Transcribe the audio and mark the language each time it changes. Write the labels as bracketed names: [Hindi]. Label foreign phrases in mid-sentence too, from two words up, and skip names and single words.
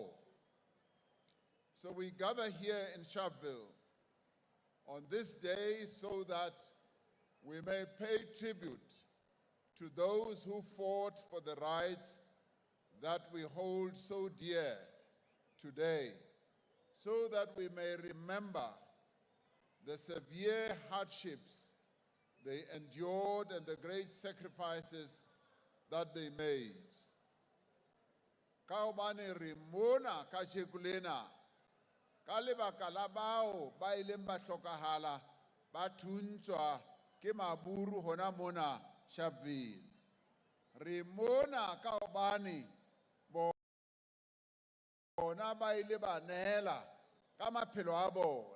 [English] So we gather here in Sharpville on this day so that we may pay tribute to those who fought for the rights that we hold so dear today, so that we may remember the severe hardships they endured and the great sacrifices that they made. [Southern Sotho] Kaobane rimona kachekulena ka lebaka la bao ba ileng ba hlokahala ba thuntswa ke maburu hona mona Sharpville. Re mona ka hobane bona ba ile ba nela ka maphelo a bona.